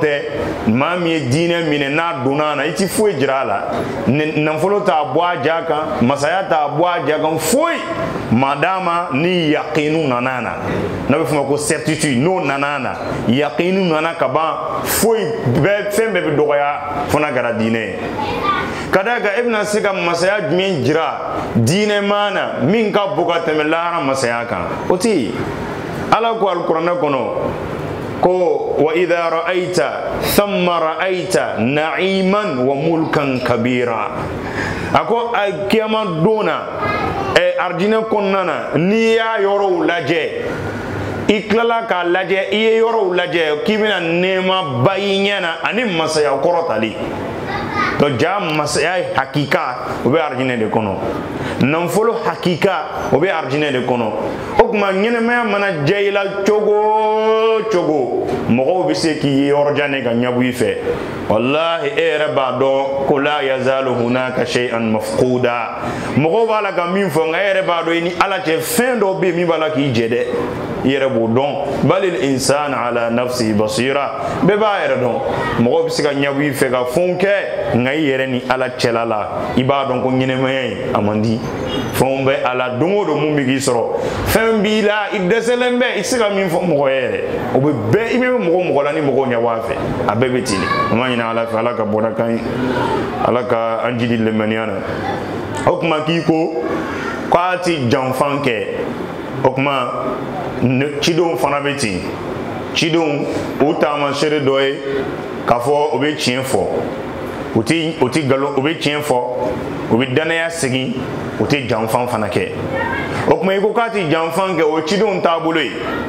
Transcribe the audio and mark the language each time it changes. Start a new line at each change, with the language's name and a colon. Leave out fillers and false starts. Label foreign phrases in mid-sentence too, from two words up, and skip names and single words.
Bambara: tɛ maa min ye diinɛ minɛ n'a donna a na i ti foyi jira a la nafolo t'a bɔ a ja kan masaya t'a bɔ a ja kan foyi madama ni yaqinu nana a na n'a bɛ f'o ma ko certitude n'o nana a na yaqinu nana ka ban foyi fɛn bɛɛ bɛ dɔgɔya fo n'a kɛra diinɛ ye ka d'a kan e bɛna se ka masaya jumɛn jira diinɛ maa na min ka bon ka tɛmɛ lahara masaya kan o tɛ yen ala ko alikuranɛ kɔnɔ
Arabic: ko وإذا رأيت ثم رأيت نعيما وملكا كبيرا
Bambara: a ko a kiyama don na arijinɛ kɔnɔna na n'i y'a yɔrɔw lajɛ i tilala k'a lajɛ i ye yɔrɔw lajɛ k'i bɛna nɛɛma ba i ɲɛ na ani masaya kɔrɔtali donc ja masaya hakika o bɛ arijinɛ de kɔnɔ nafolo hakika o bɛ arijinɛ de kɔnɔ o tuma ɲɛnɛmaya mana diya i la cogo o cogo mɔgɔw bɛ se k'i ye yɔrɔjan ne ka ɲabu i fɛ wallahi e yɛrɛ b'a dɔn ko
Arabic: لا يزال هناك شيئا مفقودا
Bambara: mɔgɔw b'a la ka min fɔ nka e yɛrɛ b'a dɔn i ni ala cɛ fɛn dɔ bɛ yen min b'a la k'i jɛ dɛ i yɛrɛ b'o dɔn
Arabic: بل الإنسان على نفسه بصيرة
Bambara: bɛɛ b'a yɛrɛ dɔn mɔgɔw bɛ se ka ɲabu i fɛ ka fɛnw kɛ nka i yɛrɛ ni ala cɛla la i b'a dɔn ko ɲɛnɛmaya in a man di fɛnw bɛ a la don o don mun bɛ k'i sɔrɔ fɛn b'i la i dɛsɛlen bɛ i tɛ se ka min fɔ mɔgɔ ye yɛrɛ o bɛ bɛɛ i bɛ mɔgɔ la ni mɔgɔw ɲɛ b'a fɛ a bɛɛ bɛ ten de an b'a ɲini ala fɛ ala ka bɔda kan ye ala ka an jidi limaniya na o tuma k'i ko k'a ti janfan kɛ o tuma cidenw fana bɛ ten cidenw o taamasere dɔ ye k'a fɔ o bɛ tiɲɛ fɔ o ti nkalon o bɛ tiɲɛ fɔ o bɛ danaya segin o tɛ janfan fana kɛ o tuma i ko k'a ti janfan kɛ o cidenw taabolo ye